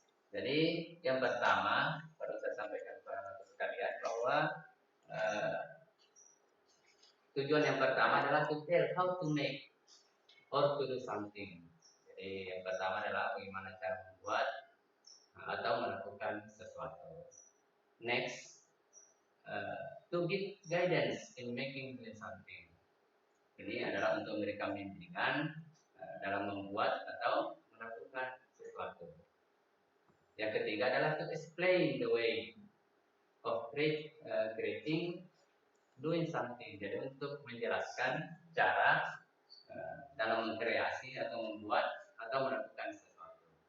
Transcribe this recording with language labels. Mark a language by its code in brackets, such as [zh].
[id] Jadi yang pertama perlu saya sampaikan kepada anak sekalian bahwa tujuan yang pertama adalah [en] to tell how to make or to do something. [id] Jadi yang pertama adalah bagaimana cara membuat atau melakukan sesuatu. [en] Next, to give guidance in making something. [id] Ini adalah untuk memberikan bimbingan dalam membuat atau melakukan sesuatu. Yang ketiga adalah [en] to explain the way of creating, doing something. [id] Jadi untuk menjelaskan cara dalam mengkreasi atau membuat atau melakukan sesuatu.